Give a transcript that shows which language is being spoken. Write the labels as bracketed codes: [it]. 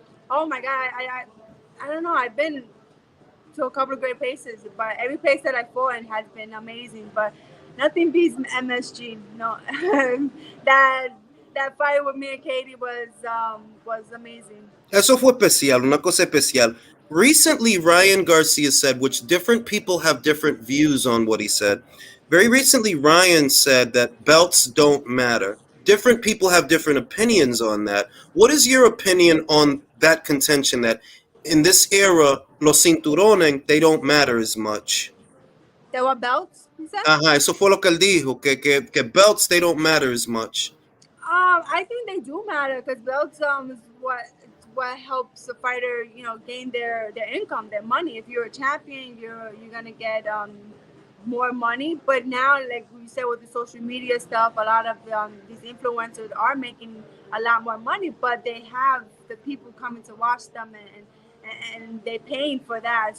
[en] Oh my God, I don't know. I've been to a couple of great places, but every place that I fought in has been amazing. But nothing beats MSG. No, that that fight with me and Katie was amazing. [es] Eso fue especial, una cosa especial. [en] Recently, Ryan Garcia said, which different people have different views on what he said. Very recently, Ryan said that belts don't matter. Different people have different opinions on that. What is your opinion on that contention that in this era, los cinturones, they don't matter as much? There were belts, you said? [es] Ajá, eso fue lo que él dijo, que belts, they don't matter as much. [en] I think they do matter because belts is what helps a fighter gain their income, their money. If you're a champion, you're gonna get more money. But now, like we said with the social media stuff, a lot of these influencers are making a lot more money, but they have the people coming to watch them and they paying for that.